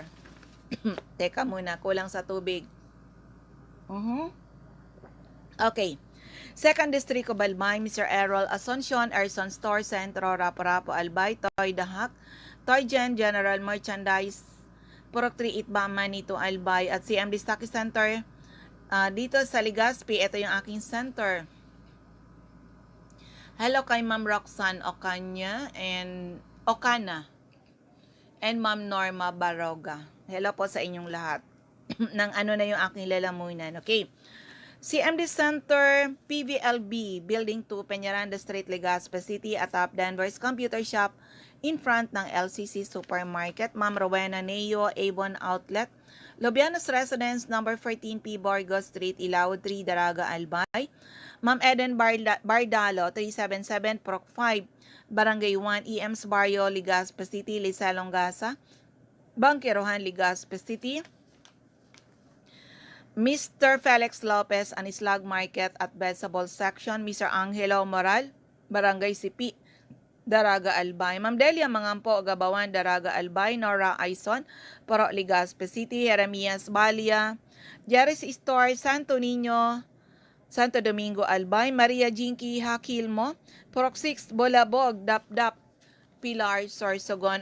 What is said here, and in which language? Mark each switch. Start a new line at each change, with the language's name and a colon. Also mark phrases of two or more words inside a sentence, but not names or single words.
Filipino: Teka muna, kulang sa tubig. Okay. Second District of Albay, Mr. Errol Asuncion, Erson Store, Centro, Rapo-Rapo, Albay. Toy Dahak, Toy General Merchandise, Purok 3 Itba, Manito, Albay. At CMD Stockist Center, dito sa Legazpi, ito yung aking center. Hello kay Ma'am Roxanne Ocana and Ma'am Norma Baroga. Hello po sa inyong lahat. Nang ano na yung aking lalamunan. Okay. CMD Center, PVLB, Building 2, Peñaranda Street, Legazpi City,
English: atop Danvers Computer Shop, in front
Filipino: ng LCC Supermarket. Ma'am Rowena Neo, Avon Outlet, Lobianos Residence, number 14P, Borgo Street, Ilao 3, Daraga, Albay. Ma'am Eden Bardalo, 377 Proc 5, Barangay 1, EMS Barrio, Legazpi City, Lisalong Gasa, Bangkerohan, Legazpi City. Mr. Felix Lopez, Anislag Market at Vegetable Section. Mr. Angelo Moral, Barangay Sipi, Daraga, Albay. Ma'am Delia Mangampo, Gabawan, Daraga, Albay. Nora Aison, Poro, Legazpi City. Jeremias Balia, Jerry's Store, Santo Niño, Santo Domingo, Albay. Maria Jinky Hakilmo, Purok 6, Bolabog, Dap-Dap, Pilar, Sorsogon.